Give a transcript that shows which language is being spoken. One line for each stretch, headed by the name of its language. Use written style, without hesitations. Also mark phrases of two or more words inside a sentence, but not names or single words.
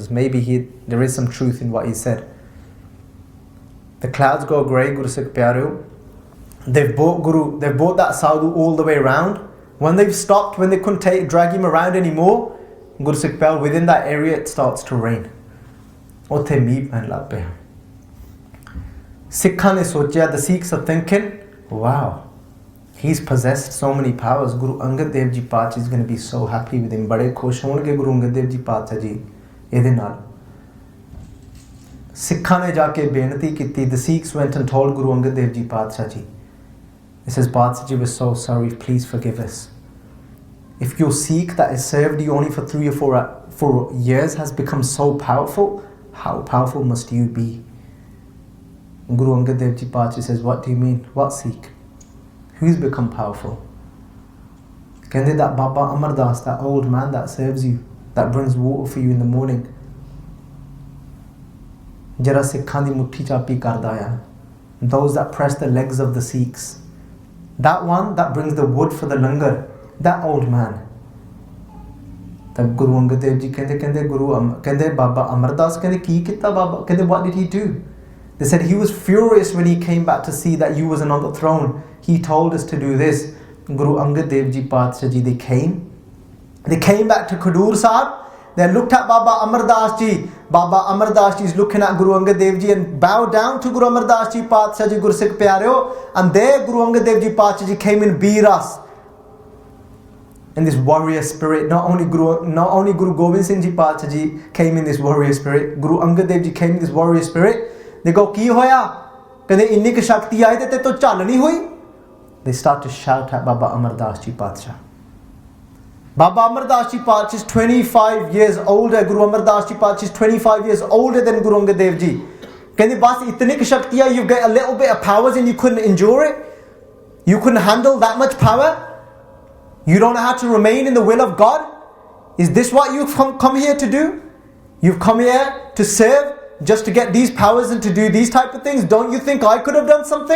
English: Maybe there is some truth in what he said. The clouds go grey, Gursikh Pyareo. They've brought that sadhu all the way around. When they've stopped, when they couldn't drag him around anymore, Gursikh Pyareo, within that area it starts to rain.
Punjabi: ਉੱਥੇ ਮੀਂਹ ਪੈਣ ਲੱਗ ਪਿਆ। ਸਿੱਖਾਂ ਨੇ ਸੋਚਿਆ,
English: the Sikhs are thinking, wow, he's possessed so many powers. Guru Angad Dev Ji Paatshah is going to be so happy with him.
Punjabi: ਬੜੇ ਖੁਸ਼ ਹੋਣਗੇ ਗੁਰੂ ਅੰਗਦ ਦੇਵ ਜੀ ਪਾਤਸ਼ਾਹ ਜੀ ਇਹਦੇ ਨਾਲ. ਸਿੱਖਾਂ ਨੇ ਜਾਕੇ ਬੇਨਤੀ ਕੀਤੀ.
English: The Sikhs went and told Guru Angad Dev Ji Paatshah ji. He says, Paatshah ji, we're so sorry, please forgive us. If your Sikh that has served you only for 3 or 4 years has become so powerful, how powerful must you be? Guru Angad Dev Ji Paatshah says, what do you mean? What Sikh? Who's become powerful? Kende that Baba Amar Das, that old man that serves you, that brings water for you in the morning.
Punjabi: ਜ਼ਰਾ ਸਿੱਖਾਂ ਦੀ ਮੁੱਠੀ ਚਾਪੀ ਕਰਦਾ ਆਇਆ.
English: Those that press the legs of the Sikhs. That one that brings the wood for the langar, that old man.
Punjabi: ਤਬ ਗੁਰੂ ਅੰਗਦ ਦੇਵ ਜੀ ਕਹਿੰਦੇ ਬਾਬਾ ਅਮਰ ਦਾਸ ਕਹਿੰਦੇ ਕੀ ਕੀਤਾ ਬਾਬਾ?
English: Kende what did he do? They said he was furious when he came back to see that you wasn't on the throne. He told us to do this. Guru Angad Dev Ji Paatshah ji, they came back to Khadur Sahib. They looked at Baba Amar Das ji. Baba Amar Das ji is looking at Guru Angad Dev Ji and bowed down to Guru Amar Das ji Paatshah ji, Gursikh Pyareo. And there Guru Angad Dev Ji Paatshah ji came in Biras. In this warrior spirit. Not only Guru Gobind Singh Ji Paatshah ji came in this warrior spirit. Guru Angad Dev Ji came in this warrior spirit. They go,
Punjabi: ਕੀ ਹੋਇਆ? ਕਦੇ ਇੰਨੀ ਕੀ ਸ਼ਕਤੀ ਆਈ ਤੇ ਤੋ ਚੱਲ ਨਹੀਂ ਹੋਈ?
English: They start to shout at Baba Amar Das ji Paatshah. Baba Amar Das Ji Paatshah is 25 years older. Guru Amar Das Ji Paatshah is 25 years older than Guru Angad Dev Ji.
Punjabi: ਕਹਿੰਦੇ ਬਸ ਇਤਨੀ ਕੀ ਸ਼ਕਤੀ ਹੈ,
English: you get a little bit of powers and you couldn't endure it? You couldn't handle that much power? You don't know how to remain in the will of God? Is this what you've come here to do? You've come here to serve just to get these powers and to do these type of things? Don't you think I could have done something?